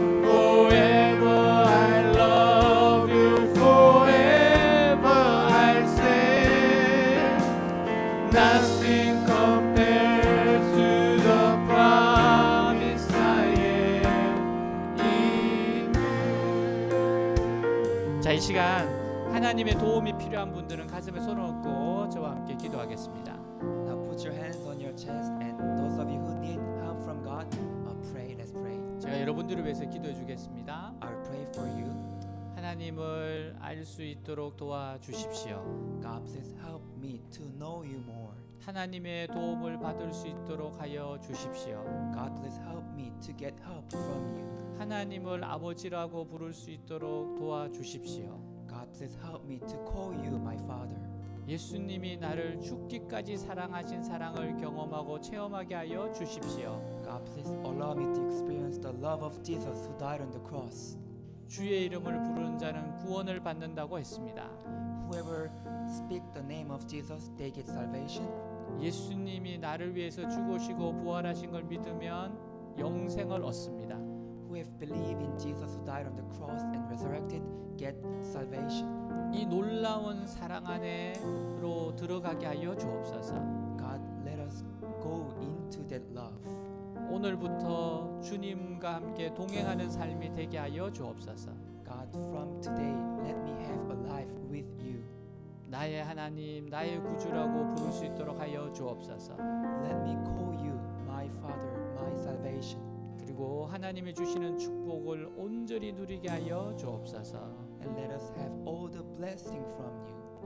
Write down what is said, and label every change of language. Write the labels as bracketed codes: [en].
[en] Forever I love you, forever I stand. Nothing compares to the promise I am in you. [ko] 자, 이 시간 하나님의 도움이 필요한 분들은 가슴에 손을 얹고 저와 함께 기도하겠습니다. [en] Now put your hands on your chest, and those of you who need help from God, pray. Let's pray. [ko] 제가 여러분들을 위해서 기도해 주겠습니다. [en] I'll pray for you. [ko] 하나님을 알 수 있도록 도와주십시오. [en] God, please help me to know you more. [ko] 하나님의 도움을 받을 수 있도록 하여 주십시오. [en] God, please help me to get help from you. [ko] 하나님을 아버지라고 부를 수 있도록 도와주십시오. [en] God, please help me to call you my Father. [ko] 예수님이 나를 죽기까지 사랑하신 사랑을 경험하고 체험하게 하여 주십시오. [en] God, please allow me to experience the love of Jesus who died on the cross. [ko] 주의 이름을 부르는 자는 구원을 받는다고 했습니다. [en] Whoever speak the name of Jesus, they get salvation. [ko] 예수님이 나를 위해서 죽으시고 부활하신 걸 믿으면 영생을 얻습니다. [en] Who have believed in Jesus who died on the cross and resurrected, get salvation. [ko] 이 놀라운 사랑 안에로 들어가게 하여 주옵소서. [en] God, let us go into that love. [ko] 오늘부터 주님과 함께 동행하는 삶이 되게 하여 주옵소서. [en] God, from today, let me have a life with you. [ko] 나의 하나님, 나의 구주라고 부를 수 있도록 하여 주옵소서. [en] Let me call you my Father, my salvation. [ko] 그리고 하나님이 주시는 축복을 온전히 누리게 하여 주옵소서. [en] And let us have all the blessing from you.